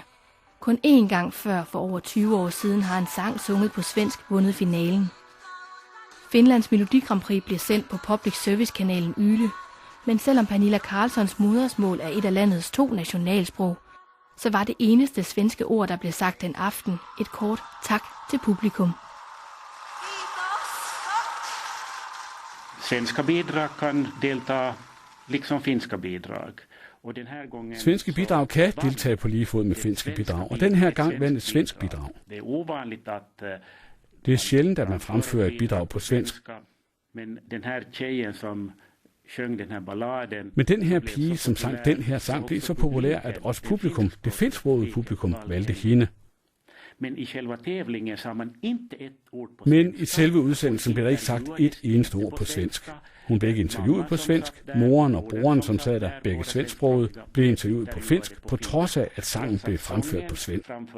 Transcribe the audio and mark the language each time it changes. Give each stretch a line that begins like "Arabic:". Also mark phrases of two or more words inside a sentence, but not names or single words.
Danish: Kun én gang før for over 20 år siden har en sang sunget på svensk vundet finalen. Finlands Melodi Grand Prix bliver sendt på public service-kanalen Yle, men selvom Pernilla Karlssons modersmål er et af landets 2 nationalsprog, så var det eneste svenske ord, der blev sagt den aften, et kort tak til publikum.
Swedish: Svenska bidrag kan delta liksom finska bidrag.
Danish: Svenske bidrag kan deltage på lige fod med finske bidrag, og den her gang vandt et svensk bidrag. Det er sjældent, at man fremfører et bidrag på svensk.
Swedish: Men den her tjejen, som sjöng den her balladen.
Danish: Men den her pige, som sang den her sang, blev så populær, at også publikum, det finsksprogede publikum, valgte hende. Men i selve udsendelsen blev der ikke sagt et eneste ord på svensk. Hun blev ikke interviewet på svensk. Moren og broren, som sad der begge svensksprogede, blev interviewet på finsk, på trods af, at sangen blev fremført på svensk.